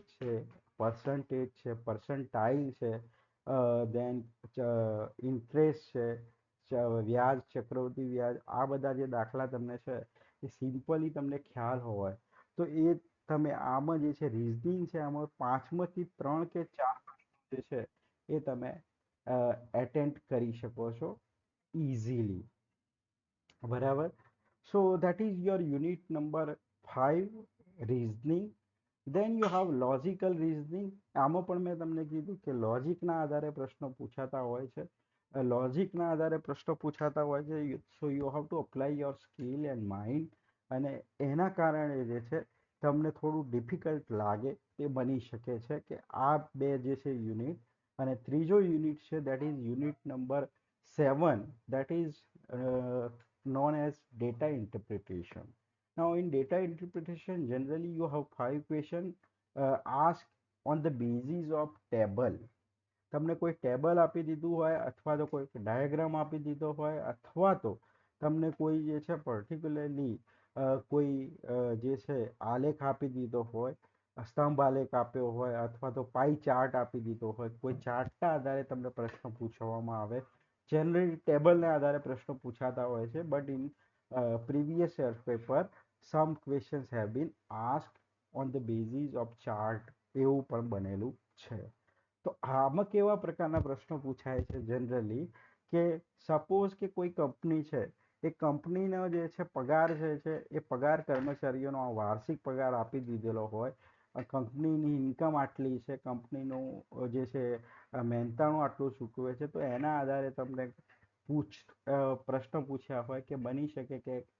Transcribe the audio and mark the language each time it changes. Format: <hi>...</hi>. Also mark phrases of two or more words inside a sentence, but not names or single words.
<gu>છે, પર્સન્ટેજ છે, પર્સન્ટાઇલ છે,</gu> <en>then interest</en> <gu>છે, વ્યાજ, ચક્રવૃદ્ધિ વ્યાજ, આ બધા જે દાખલા તમને છે એ સિમ્પલી તમને ખ્યાલ હોય તો એ તમે આમાં જે છે રિઝનિંગ છે આમાં 5માંથી 3 કે 4 જે છે એ તમે એટેમ્પ્ટ કરી શકો છો ઇઝીલી. બરાબર.</gu> <en>So that is your unit number 5, reasoning. Then you have logical reasoning.</en> <gu>આમાં પણ મેં તમને કીધું કે લોજિકના આધારે પ્રશ્નો પૂછાતા હોય છે. લોજિકના આધારે પ્રશ્નો પૂછાતા હોય છે.</gu> <en>so you have to apply your skill and mind,</en> <gu>અને એના કારણે જે છે તમને થોડું ડિફિકલ્ટ લાગે તે બની શકે છે કે આ બે જે છે યુનિટ. અને ત્રીજો યુનિટ છે</gu> <en>that is unit number 7, that is known as data interpretation. Now, in data interpretation, generally you have 5 questions asked on the basis of table.</en> <gu>તમને કોઈ ટેબલ આપી દીધું હોય અથવા તો કોઈ ડાયાગ્રામ આપી દીધો હોય અથવા તો તમને કોઈ જે છે પર્ટિક્યુલરલી કોઈ જે છે આલેખ આપી દીધો હોય, સ્તંભ આલેખ આપ્યો હોય અથવા તો પાઈ ચાર્ટ આપી દીધો હોય, કોઈ ચાર્ટના આધારે તમને પ્રશ્ન પૂછવામાં આવે. જનરલી ટેબલના આધારે પ્રશ્નો પૂછાતા હોય છે,</gu> <en>but in previous year paper some questions have been asked on the basis of chart,</en> <gu>એવું પણ બનેલું છે. તો આમાં કેવા પ્રકારના પ્રશ્નો પૂછાય છે જનરલી કે સપોઝ કે કોઈ કંપની છે, એ કંપનીનો જે છે પગાર છે એ પગાર કર્મચારીઓનો વાર્ષિક પગાર આપી દીધેલો હોય, કંપનીની ઇન્કમ આટલી છે, કંપનીનું જે છે મહેનતાણું આટલું ચૂકવે છે, તો એના આધારે તમને પૂછ પ્રશ્ન પૂછ્યા હોય કે બની શકે કે</gu>